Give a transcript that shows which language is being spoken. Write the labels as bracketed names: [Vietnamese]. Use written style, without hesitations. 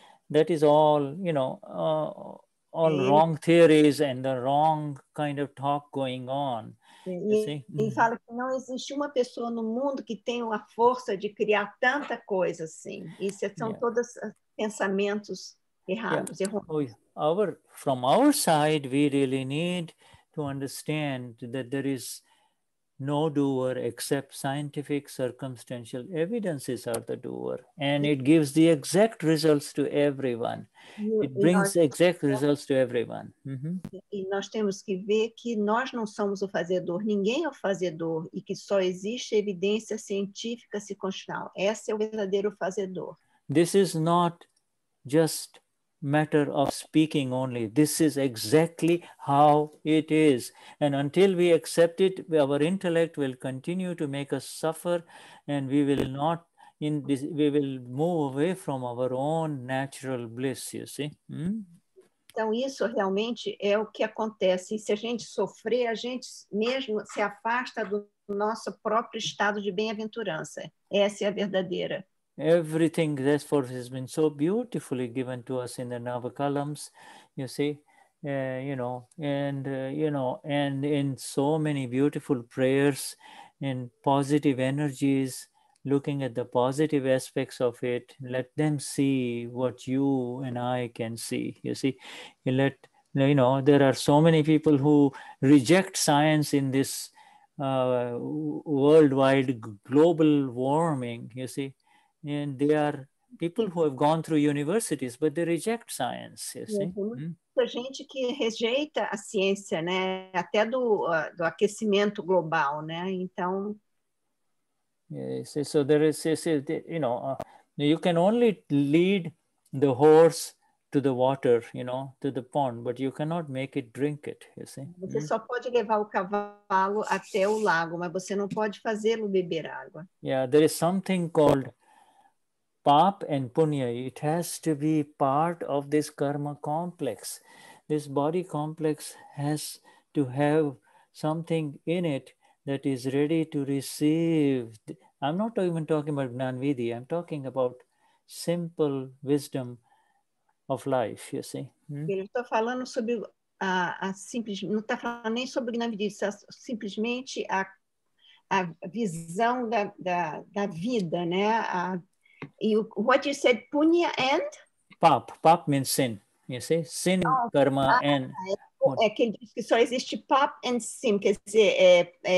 [English] That is all, you know, all wrong theories and the wrong kind of talk going on. [Portuguese] E ele fala que não existe uma pessoa no mundo que tenha a força de criar tanta coisa assim. Isso são todos pensamentos errados. [English] From our side, we really need to understand that there is no doer except scientific circumstantial evidences are the doer, and it gives the exact results to everyone. It brings exact results to everyone. [Portuguese] E nós temos que ver que nós não somos o fazedor, ninguém é o fazedor, e que só existe evidência científica circunstancial. Esse é o verdadeiro fazedor. [English] This is not just matter of speaking only. This is exactly how it is. And until we accept it, our intellect will continue to make us suffer, and we will not we will move away from our own natural bliss, you see. [Portuguese] Então, isso realmente é o que acontece. E se a gente sofrer, a gente mesmo se afasta do nosso próprio estado de bem-aventurança. Essa é a verdadeira. [English] Everything, therefore, has been so beautifully given to us in the Navakalams, you see, you know, and in so many beautiful prayers and positive energies, looking at the positive aspects of it. Let them see what you and I can see, you see. There are so many people who reject science in this worldwide global warming, you see. And they are people who have gone through universities, but they reject science, you see. [Portuguese] Muita gente que rejeita a ciência, né? Até do aquecimento global, né? Então... [English] Yes, so there is, you know, you can only lead the horse to the water, you know, to the pond, but you cannot make it drink it, you see. [Portuguese] Você só pode levar o cavalo até o lago, mas você não pode fazê-lo beber água. [English] Yeah, there is something called Pap and Punya. It has to be part of this karma complex. This body complex has to have something in it that is ready to receive. I'm not even talking about Gnanvidhi. I'm talking about simple wisdom of life, you see. [Portuguese] Eu estou falando sobre a simples, não está falando nem sobre Gnanvidhi, simplesmente a visão da vida, né? [English] What you said, punya and? Pap means sin, you see, sin, karma, and... [Portuguese] É que ele diz que só existe pap [English] and [Portuguese] sim, quer dizer,